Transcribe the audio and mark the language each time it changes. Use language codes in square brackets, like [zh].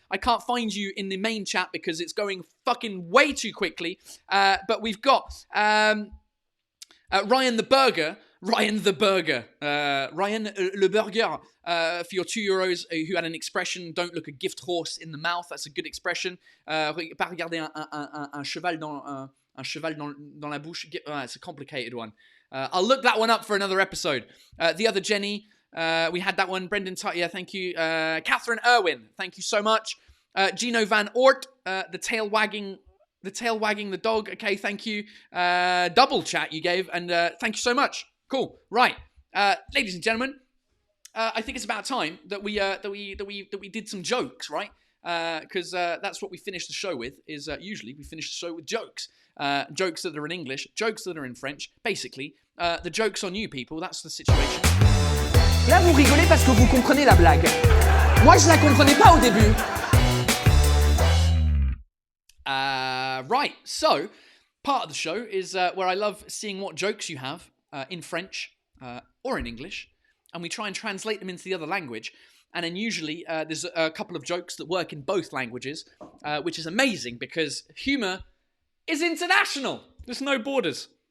[en] I can't find you in the main chat because it's going fucking way too quickly. But we've got Ryan the Burger. Ryan Le Burger, for your €2 who had an expression, don't look a gift horse in the mouth. That's a good expression. [fr] Pas regarder un cheval dans la bouche. [en] It's a complicated one. I'll look that one up for another episode. The other Jenny, we had that one. Brendan yeah, thank you. Catherine Irwin, thank you so much. Gino Van Ort, the tail wagging the dog. Okay, thank you. Double chat you gave, and thank you so much. Cool. Right, ladies and gentlemen, I think it's about time that we did some jokes, right? Because that's what we finish the show with. Is usually we finish the show with jokes, jokes that are in English, jokes that are in French. Basically, the joke's on you, people. That's the situation. [fr] Là, vous rigolez parce que vous comprenez la blague. Moi, je la comprenais pas au début. [en] Right. So, part of the show is where I love seeing what jokes you have in French or in English, and we try and translate them into the other language. And then usually there's a couple of jokes that work in both languages, which is amazing because humor is international. There's no borders.